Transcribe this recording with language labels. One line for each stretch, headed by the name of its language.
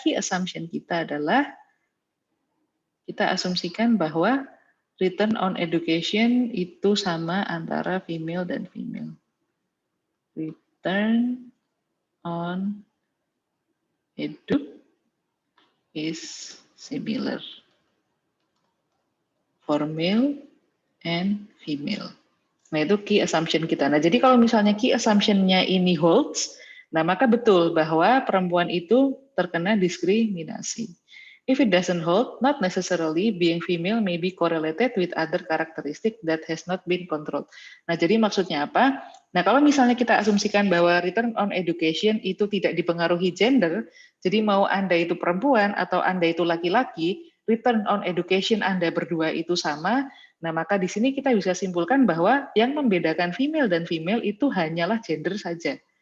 Indonesian: Key assumption kita adalah kita asumsikan bahwa return on education itu sama antara female dan female.
English: Return on edu is similar for male and female.
Indonesian: Nah, itu key assumption kita. Nah, jadi kalau misalnya key assumption-nya ini holds, nah maka betul bahwa perempuan itu terkena diskriminasi.
English: If it doesn't hold, not necessarily being female may be correlated with other characteristic that has not been controlled.
Indonesian: Nah, jadi maksudnya apa? Nah, kalau misalnya kita asumsikan bahwa return on education itu tidak dipengaruhi gender, jadi mau Anda itu perempuan atau Anda itu laki-laki, return on education Anda berdua itu sama, nah maka di sini kita bisa simpulkan bahwa yang membedakan female dan female itu hanyalah gender saja.